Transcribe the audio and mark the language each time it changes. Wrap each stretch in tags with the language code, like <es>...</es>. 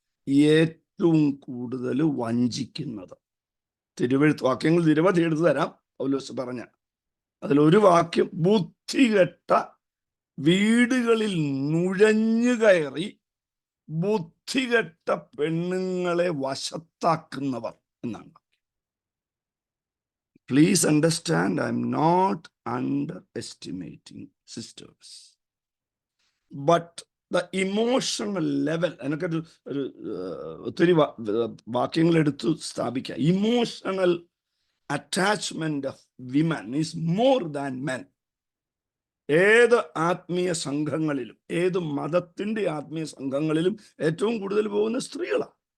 <ml>ഏറ്റവും കൂടുതൽ വഞ്ചിക്കുന്നത്. തിരുവെഴുത്ത് വാക്യങ്ങൾ നിരവധി എടുത്തു തരാം. പൗലോസ് പറഞ്ഞ അതിലൊരു വാക്യം, ബുദ്ധികെട്ട വീടുകളിൽ നുഴഞ്ഞു കയറി ബുദ്ധികെട്ട പെണ്ണുങ്ങളെ വശത്താക്കുന്നവർ എന്നാണ്.</ml> <en>Please understand, I am not underestimating sisters. But the emotional level,</en> <ml>എന്നൊക്കെ ഒരു ഒത്തിരി വാക്യങ്ങൾ എടുത്തു സ്ഥാപിക്കാം.</ml> <en>Emotional attachment of women is more than men.</en> <ml>ഏത് ആത്മീയ സംഘങ്ങളിലും, ഏത് മതത്തിന്റെ ആത്മീയ സംഘങ്ങളിലും ഏറ്റവും കൂടുതൽ പോകുന്ന സ്ത്രീകളാണ്.</ml>